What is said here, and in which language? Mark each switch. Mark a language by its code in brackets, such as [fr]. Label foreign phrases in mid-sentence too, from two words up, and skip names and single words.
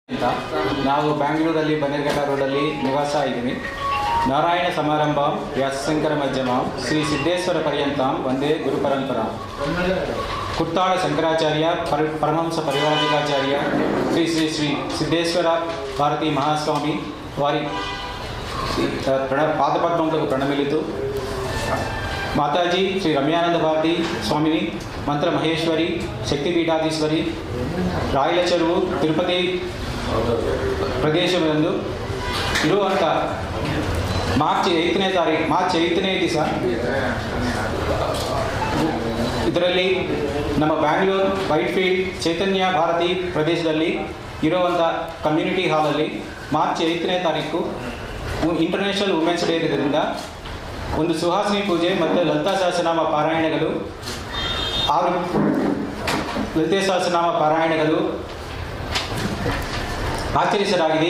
[kn] ನಾವು ಬ್ಯಾಂಗ್ಳೂರಲ್ಲಿ ಬನ್ನೇರುಘಟ್ಟ ರೋಡಲ್ಲಿ ನಿವಾಸ ಇದ್ದೀವಿ. [sa] ನಾರಾಯಣ ಸಮಾರಂಭಂ ವ್ಯಾಸಶಂಕರ ಮಧ್ಯಮಂ ಶ್ರೀ ಸಿದ್ದೇಶ್ವರ ಪರ್ಯಂತಂ ವಂದೇ ಗುರುಪರಂಪರಾ. [te] ಕುತ್ತಾಳ ಶಂಕರಾಚಾರ್ಯ ಪರಮಹಂಸ ಪರಿವ್ರಾಜಕಾಚಾರ್ಯ ಶ್ರೀ ಶ್ರೀ ಶ್ರೀ ಸಿದ್ದೇಶ್ವರ ಭಾರತಿ ಮಹಾಸ್ವಾಮಿ వారి పాదపద్మములకు ప్రణమిలుతూ మాతాజీ శ్రీ రమ్యానంద భారతి స్వామిని మంత్ర మహేశ్వరి శక్తిపీఠాధీశ్వరి రాయల చెరువు తిరుపతి [kn] ಪ್ರದೇಶದಂದು ಇರುವಂಥ ಮಾರ್ಚ್ 8ನೇ ದಿವಸ ಇದರಲ್ಲಿ ನಮ್ಮ ಬ್ಯಾಂಗ್ಳೂರು ವೈಟ್ಫೀಲ್ಡ್ ಚೈತನ್ಯ ಭಾರತಿ ಪ್ರದೇಶದಲ್ಲಿ ಇರುವಂಥ ಕಮ್ಯುನಿಟಿ ಹಾಲಲ್ಲಿ ಮಾರ್ಚ್ 8ನೇ ತಾರೀಕು ಇಂಟರ್ನ್ಯಾಷನಲ್ ವುಮೆನ್ಸ್ ಡೇ ಇರೋದ್ರಿಂದ ಒಂದು ಸುಹಾಸಿನಿ ಪೂಜೆ ಮತ್ತು ಲಲಿತಾ ಸಹಸ್ರನಾಮ ಪಾರಾಯಣಗಳು ಆಚರಿಸಲಾಗಿದೆ.